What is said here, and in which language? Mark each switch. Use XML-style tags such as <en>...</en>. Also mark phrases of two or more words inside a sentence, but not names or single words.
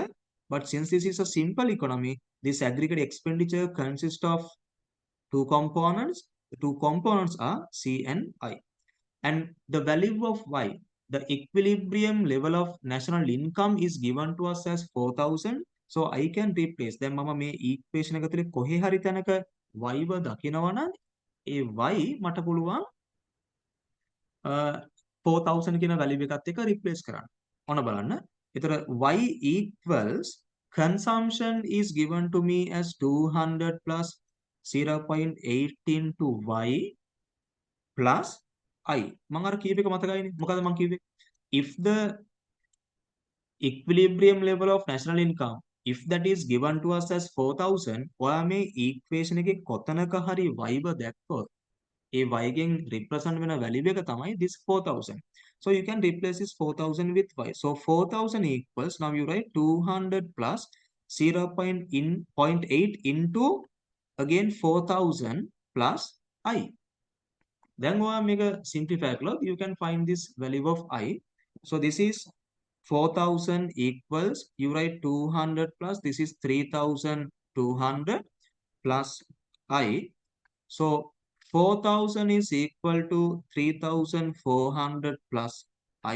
<en>But since this is a simple economy, this aggregate expenditure consists of two components. The two components are C and I. And the value of Y, the equilibrium level of national income is given to us as 4,000. So I can replace them.</en> <si>මම මේ equation එක තුල කොහේ හරි තැනක y ව දකිනවා නම් ඒ y මට පුළුවන් 4,000 කියන value එකත් එක්ක replace කරන්න. ඔන්න බලන්න.</si> <en>ඒතර y equals consumption is given to me as 200 plus 0.18 to y plus I.</en> <si>මම අර කීප එක මතකයිනේ. මොකද මම කිව්වේ?</si> <en>If the equilibrium level of national income, if that is given to us as 4,000,</en> <si>ඔයා මේ equation එකේ කොතනක හරි y ව දැක්කොත් ඒ y ගෙන් represent වෙන value එක තමයි this 4,000.</si> <en>So you can replace this 4,000 with y. So 4,000 equals, now you write 200 plus 0.8 into again 4,000 plus I. Then</en> <si>ඔයා මේක simplify කළොත්</si> <en>you can find this value of I. So this is 4,000 equals, you write 200 plus, this is 3,200 plus I. So 4,000 is equal to 3,400 plus I.</en>